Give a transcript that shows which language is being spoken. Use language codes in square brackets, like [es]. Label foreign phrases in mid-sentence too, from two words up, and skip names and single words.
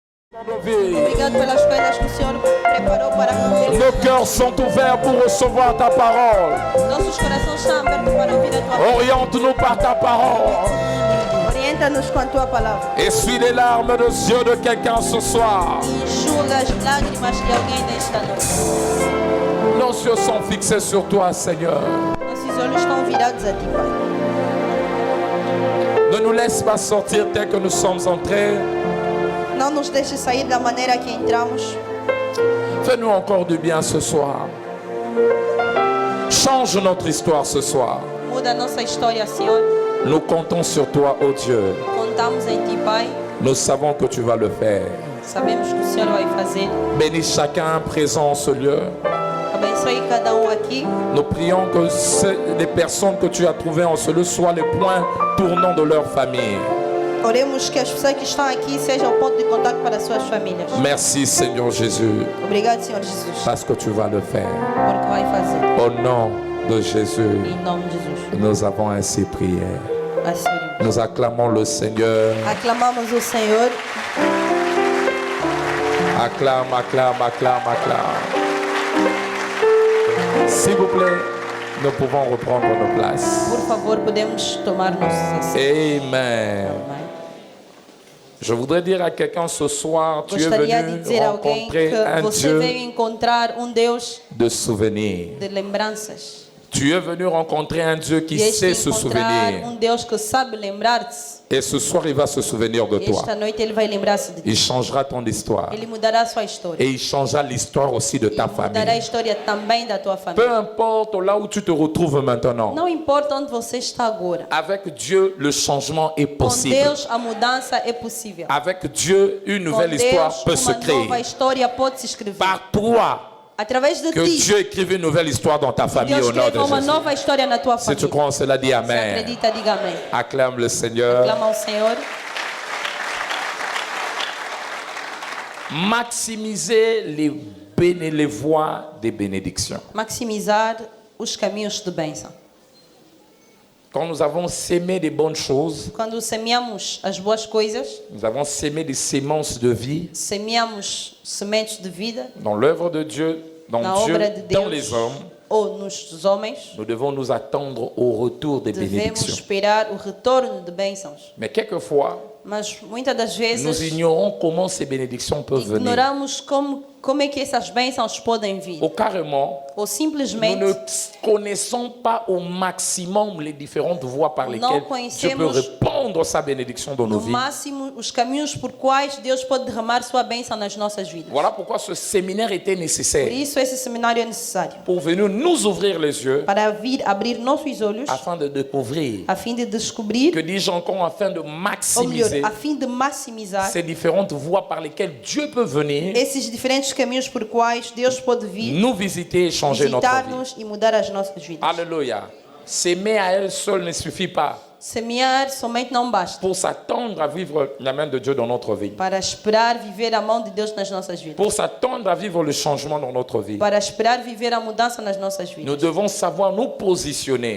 [pt] Obrigado pelas coisas que o Senhor preparou para nós. [fr] Nos cœurs sont ouverts pour recevoir ta parole. [pt] Nossos corações estão abertos para ouvir a tua palavra. [fr] Oriente-nous par ta parole. [pt] Orienta-nos com a tua palavra. [fr] Essuie les larmes des yeux de quelqu'un ce soir. [pt] Enxuga as lágrimas de alguém nesta noite. [fr] Nos yeux sont fixés sur toi, Seigneur. [pt] Nossos olhos estão virados a ti, Pai. [fr] Ne nous laisse pas sortir tel que nous sommes entrés. [pt] Não nos deixe sair da maneira que entramos. [fr] Fais-nous encore du bien ce soir. Change notre histoire ce soir. [pt] Muda a nossa história, Senhor. [fr] Nous comptons sur toi, ô Dieu. [pt] Contamos em ti, Pai. [fr] Nous savons que tu vas le faire. [pt] Sabemos que o Senhor vai fazer. [fr] Bénis chacun présent en ce lieu. [pt] Abençoe cada aqui. [fr] Nous prions que les personnes que tu as trouvées en ce lieu soient les points tournants de leur famille. [pt] Oremos que as pessoas que estão aqui sejam o ponto de contato para as suas famílias. [fr] Merci Seigneur Jésus. [pt] Obrigado, Senhor Jesus. [fr] Parce que tu vas le faire. [pt] Porque vai fazer. [fr] Au nom de Jésus. [pt] Em nome de Jesus. [fr] Nous avons ainsi prié. [pt] Assim oremos. [fr] Nous acclamons le Seigneur. [pt] Aclamamos o Senhor. [fr] Acclame, acclame, acclame, acclame. S'il vous plaît, nous pouvons reprendre nos places. [pt] Por favor, podemos tomar nossos assentos. [fr] Amen. [pt] Amém. [fr] Je voudrais dire à quelqu'un ce soir, tu es [pt] Gostaria de [fr] venu [pt] dizer a alguém rencontrer que [fr] un [pt] você [fr] Dieu [pt] veio encontrar Deus [fr] de souvenirs. [pt] de lembranças. [fr] Tu es venu rencontrer un Dieu qui sait [pt] Vieste [fr] se [pt] encontrar [fr] souvenir. [pt] Deus que sabe lembrar-te. [fr] Et ce soir, il va se souvenir de toi. [pt] Esta noite Ele vai lembrar-se de ti. [fr] Il changera ton histoire. [pt] Ele mudará a sua história. [fr] Et il changera l'histoire aussi de ta [pt] Mudará a [fr] famille. [pt] história também da tua [fr] Peu [pt] família. [fr] importe là où tu te retrouves maintenant. [pt] Não importa onde você está agora. [fr] Avec Dieu, le changement est [pt] Com [fr] possible. [pt] Deus, a mudança é possível. [fr] Avec Dieu, une [pt] Com [fr] nouvelle histoire [pt] Deus, [fr] peut se [pt] uma nova [fr] créer. [pt] história pode se escrever. [fr] Par toi, [pt] Através de [fr] que [pt] ti, [fr] Dieu écrive une nouvelle histoire dans ta famille [pt] Deus [fr] au nom de [pt] escreva uma [fr] Jésus. [pt] nova história na tua [fr] Si [pt] família. [fr] tu crois en cela, dis [pt] Se [fr] Amen. [pt] acredita, diga amém. [fr] Acclame le Seigneur. [pt] Clama ao Senhor. [fr] Maximiser les voies des bénédictions. [pt] Maximizar os caminhos de bênção. [fr] Quand nous avons sémé des bonnes choses, [pt] Quando semeamos as boas coisas, [fr] nous avons sémé des sémences de vie [pt] semeamos sementes de vida [fr] dans l'œuvre de Dieu, [pt] na [fr] dans Dieu, [pt] obra de [fr] dans [pt] Deus [fr] les hommes. [pt] ou nos homens. [fr] Nous devons nous attendre au retour des [pt] Devemos [fr] bénédictions. [pt] esperar o retorno de bênçãos. [fr] Mais quelquefois, [pt] Mas muitas das [fr] nous [pt] vezes [fr] ignorons comment ces bénédictions peuvent venir. [pt] ignoramos como é que essas bênçãos podem vir. [fr] Ou carrément, [pt] Ou [fr] nous [pt] simplesmente [fr] ne connaissons pas au maximum les différentes voies par lesquelles Dieu peut [pt] conhecemos [fr] répandre sa bénédiction dans nos [pt] no [fr] vies. [pt] máximo os caminhos por quais Deus pode derramar sua bênção nas nossas vidas. [fr] Voilà pourquoi ce séminaire était [pt] Por [fr] nécessaire. [pt] isso esse seminário é necessário. [fr] Pour venir nous ouvrir les yeux [pt] Para vir abrir nossos olhos, [fr] afin de découvrir, [pt] a fim de descobrir, [fr] que dis-je encore, afin de [pt] ou melhor, [fr] maximiser [pt] a fim de maximizar [fr] ces différentes voies par lesquelles Dieu peut venir [pt] esses diferentes caminhos por quais Deus pode vir [fr] nous visiter et changer notre vie. [pt] visitar-nos e mudar as nossas vidas. [fr] Alléluia. S'aimer à elle seule ne suffit pas [pt] Semear somente não basta. [fr] pour s'attendre à vivre la main de Dieu dans notre vie. [pt] Para esperar viver a mão de Deus nas nossas vidas. [fr] Pour s'attendre à vivre le changement dans notre vie. [pt] Para esperar viver a mudança nas nossas vidas. [fr] Nous devons savoir nous positionner.